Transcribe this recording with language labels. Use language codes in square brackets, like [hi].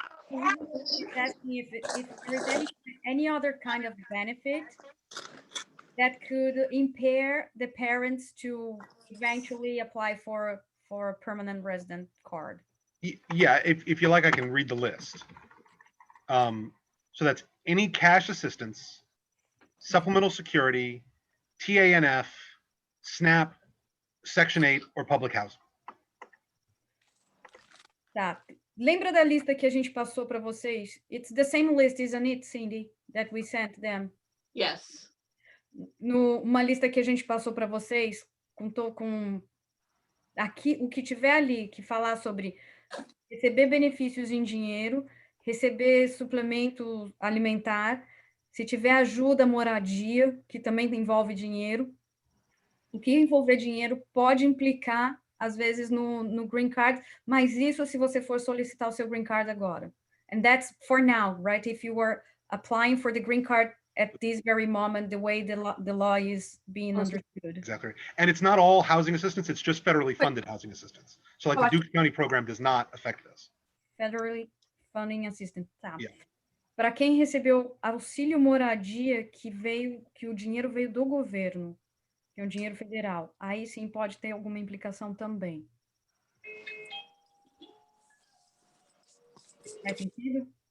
[en] He's asking if there is any other kind of benefit that could impair the parents to eventually apply for a permanent resident card. Yeah, if you like, I can read the list. So that's any cash assistance, supplemental security, TANF, SNAP, Section 8, or public housing. [pt] Tá. Lembra da lista que a gente passou para vocês? [en] It's the same list, isn't it, Cindy, that we sent them? Yes. [pt] Uma lista que a gente passou para vocês, com aqui, o que tiver ali que falar sobre receber benefícios em dinheiro, receber suplemento alimentar, se tiver ajuda, moradia, que também envolve dinheiro. O que envolver dinheiro pode implicar, às vezes, no green card, mas isso se você for solicitar o seu green card agora. [en] And that's for now, right? If you were applying for the green card at this very moment, the way the law is being understood. Exactly. And it's not all housing assistance, it's just federally funded housing assistance. So like the Duke County program does not affect this. Federally funding assistance, tá. Yeah. [pt] Para quem recebeu auxílio moradia que o dinheiro veio do governo, que é um dinheiro federal, aí sim pode ter alguma implicação também. Faz sentido?